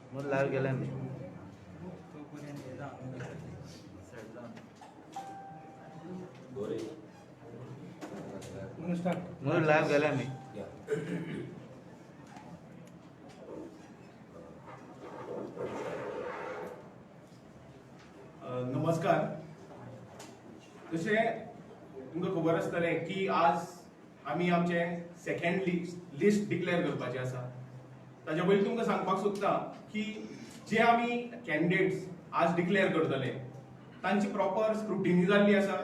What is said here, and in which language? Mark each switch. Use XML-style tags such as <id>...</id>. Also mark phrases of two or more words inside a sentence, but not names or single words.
<mr>लाईव्ह गेलाय मी. म्हणून लाईव्ह गेलाय मी.</mr> <kok>नमस्कार. तशें तुमकां खबर आसतलें की आज आमी आमचे</kok> <en>second list declare</en> <kok>करपाचें आसा. ताच्या पयलीं तुमकां सांगपाक सोदता की जे आमी कॅन्डिडेट्स आज डिक्लेअर करतले तांची</kok> <en>proper scrutiny</en> <kok>जाल्ली आसा.</kok>